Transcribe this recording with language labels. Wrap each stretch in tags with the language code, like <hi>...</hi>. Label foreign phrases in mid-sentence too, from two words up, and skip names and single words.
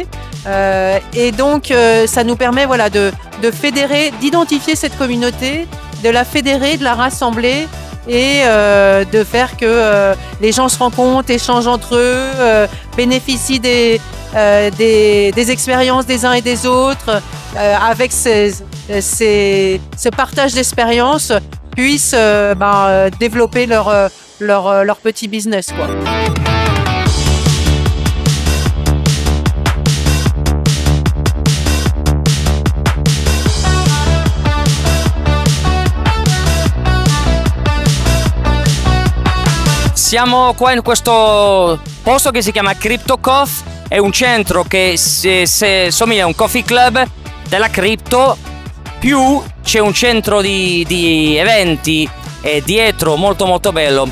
<fr>Et donc, ça nous permet, voilà, de fédérer, d'identifier cette communauté, de la fédérer, de la rassembler et de faire que les gens se rencontrent, échangent entre eux, bénéficient des expériences des uns et des autres, avec ce partage d'expériences, puissent développer leur petit business, quoi.</fr> <it>Siamo qua in questo posto che si chiama Crypto Coffee, è un centro che somiglia a un</it> <en>coffee club</en> <it>della cripto, più c'è un centro di eventi dietro molto molto bello.</it>